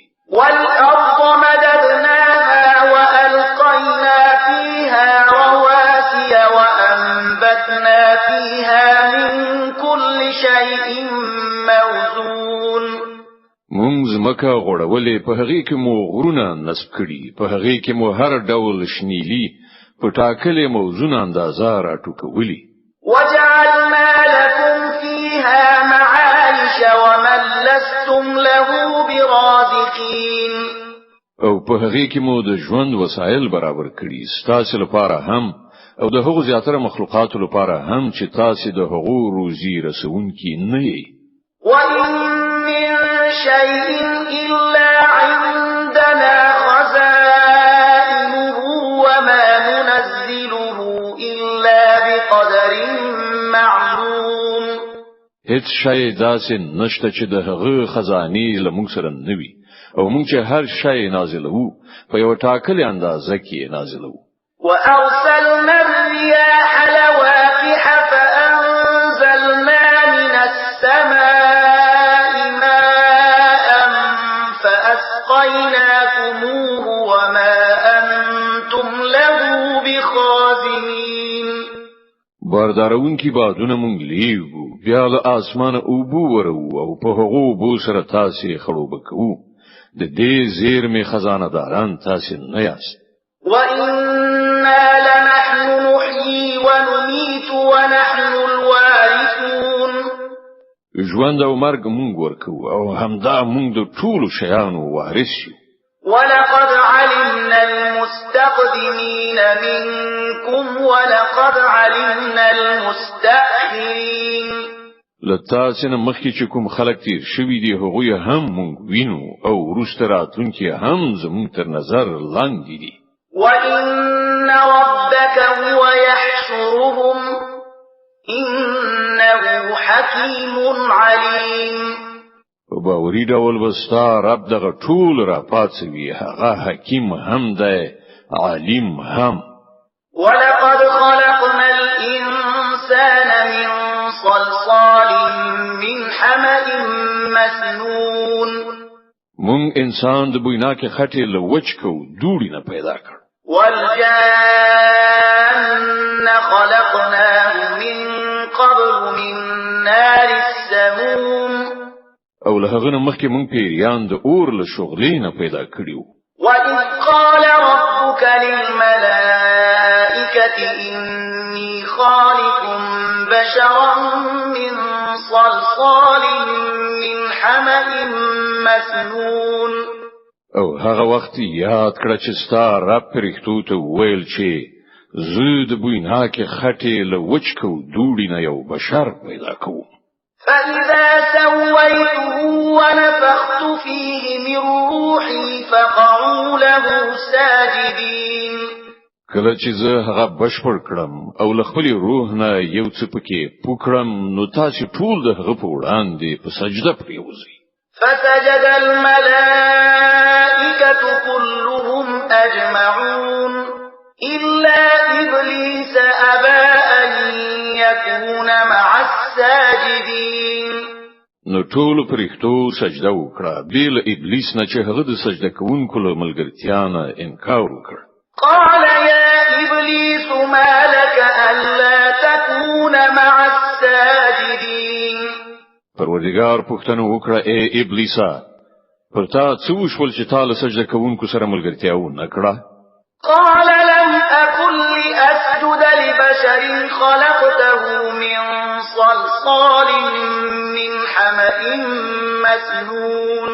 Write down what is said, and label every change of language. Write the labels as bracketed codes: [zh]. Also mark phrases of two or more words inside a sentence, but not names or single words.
[ar] والأرض مددناها وألقينا فيها رواسي وأنبتنا فيها من كل شيء موزون. [ps] مونږ زمکه غوړولې په هغه کې مو غرونه نصب کړي په هغه کې مو هر ډول شنیلی په ټاکلې موزون اندازه راټوکولې. [ar] وجعلنا لكم فيها معايش ومن لستم له برازقين. [ps] او په هغه کې مو د ژوند وسایل برابر کړي ستاسو لپاره هم او د هغو زیاتره مخلوقاتو لپاره هم چې تاسو د هغو روزي رسونکي نه یې. [ar] وإن من شيء إلا عندنا خزائنه وما ننزله إلا بقدر معلوم. [ps] هیڅ شی داسې نشته چې د هغه خزانه لمونږ سره نه وي او مونږ چې هر شی نازلوو په یو ټاکلې اندازه کې نازلوو. [ar] وأرسلنا الرياح لواقح فأنزلنا من السماء ماء فأسقيناكموه وما أنتم له بخازنين. [ps] باردارون کی بادونه مونږ لیږو بیا له اسمانه اوبو ورو او په هغو اوبو سره تاسې خړوب کوو. د دې زیرمې خزانه داران تاسې نه یاست. [ar] وإنا لنحن نحيي ونميت ونحن الوارثون. [ps] ژوند او مرګ مونږ ورکو او همدا مونږ د ټولو شیانو وارث یو. [ar] ولقد علمنا المستقدمين منكم ولقد علمنا المستأخرين. [ps] لتاسنه مخکې چې کوم خلک تیر شوي دي هغوی هم مونږ وینو او وروسته راتلونکي هم زموږ تر نظر لاندې دي. [ar] وإن ربك هو يحشرهم إنه حكيم عليم. [ps] په باوري ډول وستا رب دغه ټول را پاتوي هغه حکیم هم دی عالم هم. [ar] ولقد خلقنا الإنسان من صلصال من حمأ مسنون. [ps] مونږ انسان د بویناکې خټې له وچکو دوړي نه پیدا کړ. [ar] والجان خلقناه من قبل من نار السموم. [ps] او له هغه مخکې مونږ پیریان د اور له شغلې نه پیدا کړیو. [ar] وإذ قال ربك للملائكة إني خالق بشرا من صلصال من حمأ مسنون. [ps] او هغه وخت یاد کړه چې ستا رب پرښتو ته ویل چې زه د بویناکې خټې له وچکو دوړي نه یو بشر پیدا کوم. [ar] فإذا سويته ونفخت فيه من روحي فقعوا له ساجدين. [ps] کله چې زه هغه بشپړ کړم او له خپل روح نه یو څه پکې پوکړم نو تاسو ټول د هغه په وړاندې په سجده پریوځئ. [ar] فسجد الملائكة كلهم أجمعون إلا إبليس أبى أن يكون مع الساجدين. [ps] نو ټول پرښتو سجده وکړه بیل ابلیس نه چې هغه د سجده کوونکو له ملګرتیا نه انکار وکړ. [ar] قال يا إبليس ما لك ألا تكون مع الساجدين. [ps] پروردگار پوښتنه وکړه ای ابلیسا پر تا څه وشول چې تا له سجده کوونکو سره ملګرتیا ونه کړه؟ [ar] قال لم أكن لأسجد لبشر خلقته من صلصال من حمأ مسنون.